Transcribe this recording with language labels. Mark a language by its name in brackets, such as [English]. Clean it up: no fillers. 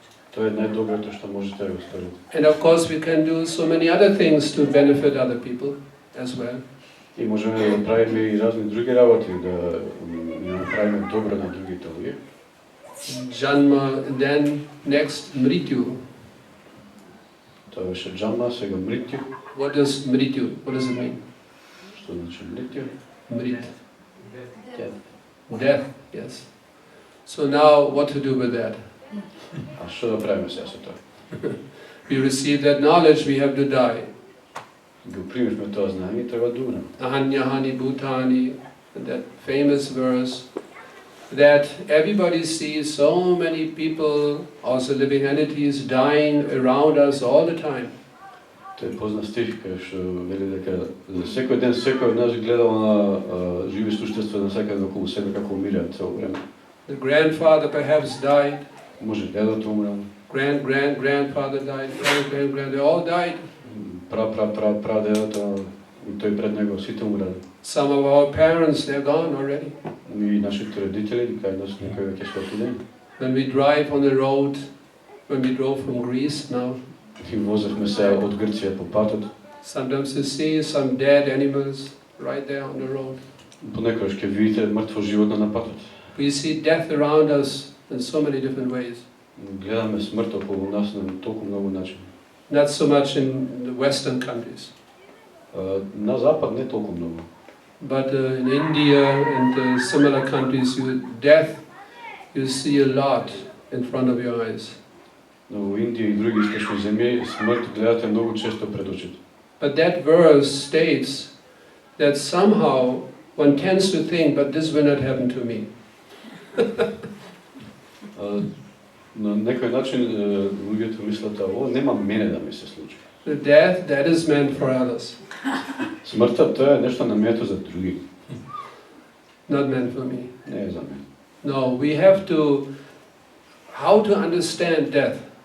[Macedonian] Това е най-доброто, що можете да сторите. [English] And of course we can do so many other things to benefit other people as well. [Macedonian] И можем да направим и разни други работи, да направим добро на другите луѓе. [English] Janma, then next Mrityu. [Macedonian] Това беше джанма, сега мритю. [English] What does Mrityu? What does it mean? [Macedonian] Што значи мритю? [Sanskrit] Mrit. [English] Death. Death, yes. So now what to do with that? [Macedonian] А што да правиме сега со тоа? [English] We receive that knowledge, we have to die. [Macedonian] Го примивме тоа знание и треба да умрем. [Sanskrit] Ahanyahani bhutani, [English] that famous verse, that everybody sees so many people, also living entities, dying around us all the time. [Macedonian] Тоа е познат стих кај што вели дека за секој ден секој од нас гледал на живи суштества насекаде околу себе како умираат цело време. [English] The grandfather perhaps died, [Macedonian] Може дедото умрел, [English] grandfather died, grand, they all died. [Macedonian] Прадедото и тој пред него сите умрели. [English] Some of our parents, they're gone already. [Macedonian] И нашите родители, кај нас некои веќе се отидени. [English] When we drive on the road, when we drove from Greece now, [Macedonian] И возевме се од Грција по патот. [English] sometimes you see some dead animals right there on the road. [Macedonian] Понекогаш ќе видите мртво животно на патот. [English] We see death around us in so many different ways. [Macedonian] Гледаме смрт околу нас на толку многу начини. [English] Not so much in the Western countries, [Macedonian] На запад не толку многу. [English] but in India and similar countries, death you see a lot in front of your eyes. [Macedonian] Но во Индија и други источни земји смрт гледате многу често пред очите. [English] But that verse states that somehow one tends to think, but this will not happen to me. [Macedonian] На некој начин луѓето мислат ово нема мене да ми се случи. [English] The death, that is meant for others, [Macedonian] Смртта тоа е нешто намето за други, [English] not meant for me. [Macedonian] не е за мене. [English] No, we have to, how to understand death.